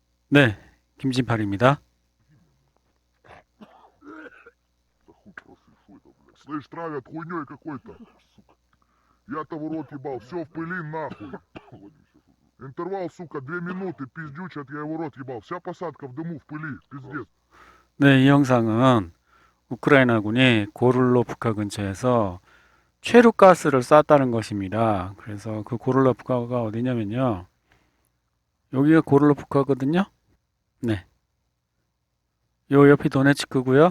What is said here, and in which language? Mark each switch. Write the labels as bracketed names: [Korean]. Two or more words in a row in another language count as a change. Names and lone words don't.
[Korean] 네, 김진팔입니다. [Russian] Слышь, травят хуйней какой-то. Я-то в рот ебал, все в пыли нахуй. Интервал, сука, 2 минуты, пиздючат, я его рот ебал. Вся посадка в дыму, в пыли, пиздец. [Korean] 네, 이 영상은 우크라이나군이 고를로프카 근처에서 최루가스를 쐈다는 것입니다. 그래서 그 고를로프카가 어디냐면요. 여기가 고를로프카거든요. 네, 요 옆이 도네츠크고요.